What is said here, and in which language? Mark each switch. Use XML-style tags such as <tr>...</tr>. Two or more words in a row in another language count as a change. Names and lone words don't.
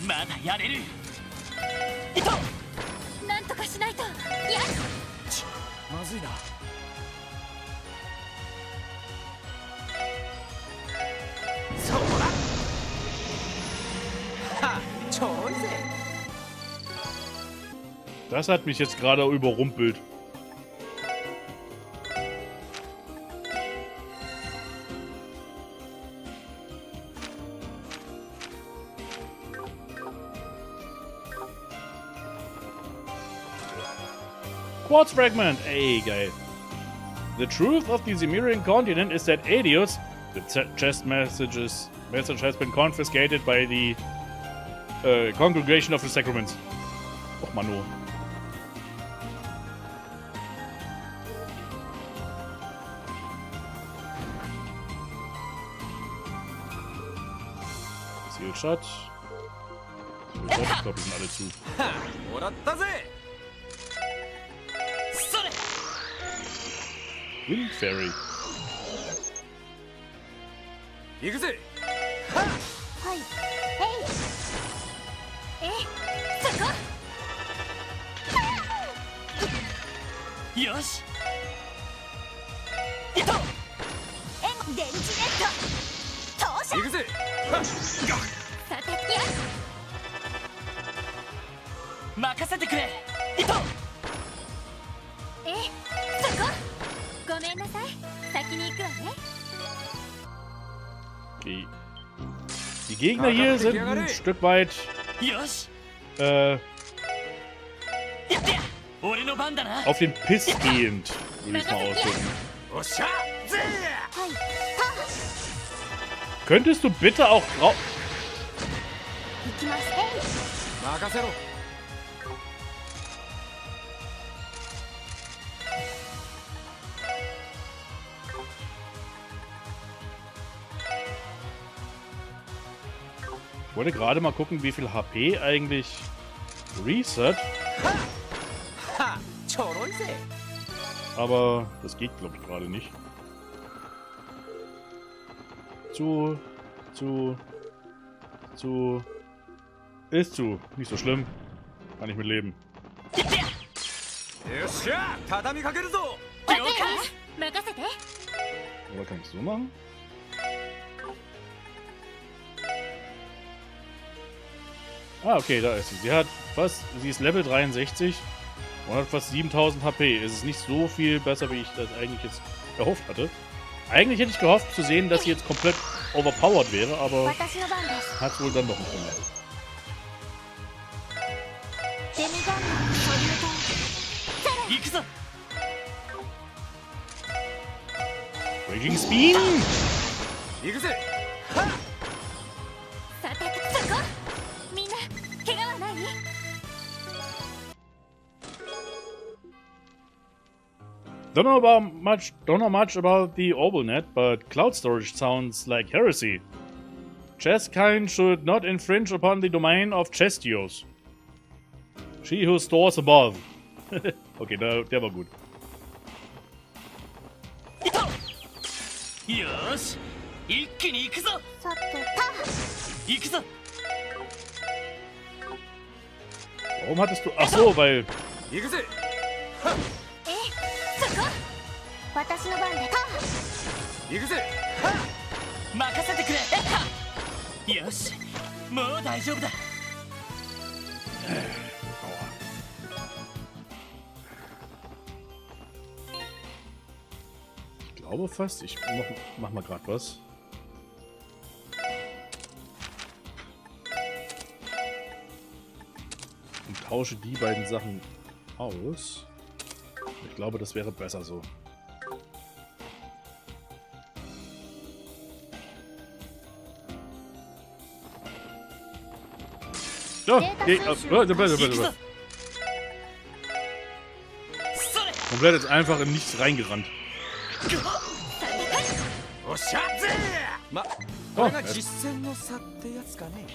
<ja>まだやれる。なんとかしないと。やっ。まずいな。そこだ。は、ちょいぜ。</ja> <de>Das hat mich jetzt gerade überrumpelt.</de> <en>Quartz fragment!</en> <de>Ey, geil.</de> <en>The truth of the Zemirian continent is that Adios, the chest message has been confiscated by the Congregation of the Sacraments. Och, Manu. Sealed shut. Sealed shut.</en> <de>Ich glaube, die sind alle zu.</de> <ja>もらったぜ。それ。</ja> <en>Wind Fairy.</en> <ja>行くぜ。はい。そこ。よし。電磁ネット。投射。行くぜ。さてや。任せてくれ。そこ。ごめんなさい。先に行くわね。</ja> <de>Die Gegner hier sind ein Stück weit</de> <ja>よし。やってや。俺の番だな。</ja> <de>auf den Piss gehend, würde ich es mal ausdrücken.</de> <ja>おっしゃ。ぜ。はい。</ja> <de>Könntest du bitte auch drauf...</de> <ja>行きます。任せろ。</ja> <de>Ich wollte gerade mal gucken, wie viel HP eigentlich Reset,</de> <ja>は、ちょろいぜ。</ja> <de>aber das geht, glaube ich, gerade nicht. Ist zu. Nicht so schlimm. Kann ich mit leben.</de> <ja>よっしゃ。畳みかけるぞ。了解。任せて。</ja> <de>Oder kann ich so machen? Ah, okay, da ist sie. Sie ist Level 63 und hat fast 7000 HP. Es ist nicht so viel besser, wie ich das eigentlich jetzt erhofft hatte. Eigentlich hätte ich gehofft zu sehen, dass sie jetzt komplett overpowered wäre, aber</de> <ja>私の番です。</ja> <de>hat wohl dann doch nicht mehr.</de> <ja>デミガンマンソリュート。行くぞ。</ja> <en>Raging Spin!</en> <ja>行くぜ。さてそこ。みんな怪我はない？</ja> <en>Don't know much about the OrbitalNet, but cloud storage sounds like heresy. Chesskind should not infringe upon the domain of Chestios. She who stores above.</en> <de>Okay, der war gut.</de> <ja>よし。一気に行くぞ。さて行くぞ。</ja> <de>Warum hattest du... Ach so, weil...</de> <ja>行くぜ。そこ。私の番で。行くぜ。任せてくれ。よし。もう大丈夫だ。</ja> <de>Ich glaube fast, ich mach mal gerade was. Und tausche die beiden Sachen aus. Ich glaube, das wäre besser so. Ja, komplett jetzt einfach in nichts reingerannt.</de> <ja>おっしゃま、これが実践の差ってやつかね。</ja>